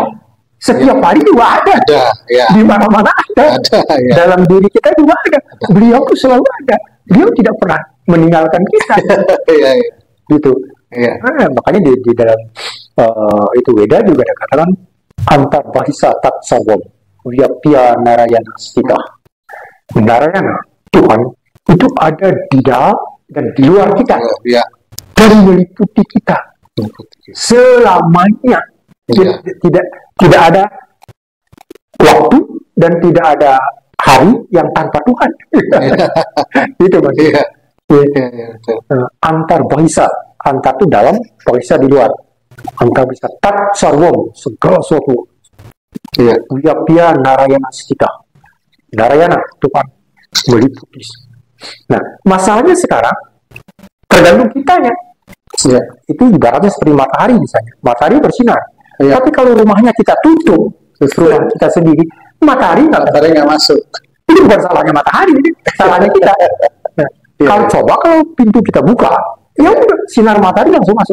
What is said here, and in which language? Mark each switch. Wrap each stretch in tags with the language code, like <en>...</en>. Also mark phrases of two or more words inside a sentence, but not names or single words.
<id>Setiap hari juga ada. Di mana-mana ada. Dalam diri kita juga ada. Beliau itu selalu ada. Beliau tidak pernah meninggalkan kita. Gitu. Makanya di dalam itu Weda juga ada katakan</id> <sa>antar bahisa tat sarwam vyapya narayana stita.</sa> <id>Narayana, Tuhan itu ada di dalam dan di luar kita, dan meliputi kita selamanya. Tidak ada waktu dan tidak ada hari yang tanpa Tuhan. Itu maksudnya.</id> <sa>Antar bahisa,</sa> <id>antar itu dalam, bahisa di luar.</id> <sa>Antar bahisa tat sarwam,</sa> <id>segala sesuatu.</id> <sa>Vyapya narayana stita. Narayana,</sa> <id>Tuhan meliputi. Nah, masalahnya sekarang tergantung kitanya. Itu ibaratnya seperti matahari misalnya. Matahari bersinar. Tapi kalau rumahnya kita tutup, rumah kita sendiri, matahari nggak masuk. bukan salahnya matahari, ini salahnya kita. Nah, kalau coba kalau pintu kita buka, ya udah sinar matahari langsung masuk.</id>